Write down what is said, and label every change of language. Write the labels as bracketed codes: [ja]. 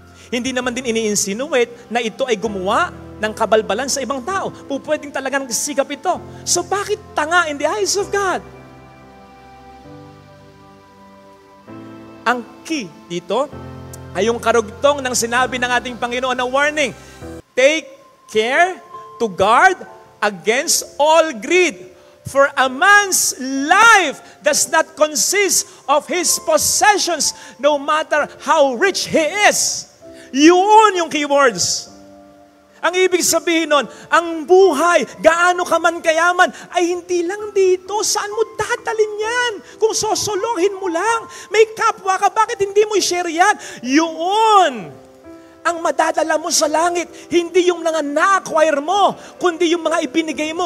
[tl] Hindi naman din ini-insinuate na ito ay gumawa ng kabalbalan sa ibang tao. Pwedeng talagang sikap ito. So bakit tanga [en] in the eyes of God? [tl] Ang key dito ay yung karugtong ng sinabi ng ating Panginoon na warning. [en] Take care to guard against all greed. For a man's life does not consist of his possessions, no matter how rich he is. [tl] Yun yung keywords. Ang ibig sabihin nun, ang buhay, gaano ka man kayaman, ay hindi lang dito. Saan mo dadalhin yan? Kung sosolonghin mo lang, may kapwa ka, bakit hindi mo i-share yan? Yun ang madadala mo sa langit, hindi yung mga na-acquire mo, kundi yung mga ibinigay mo.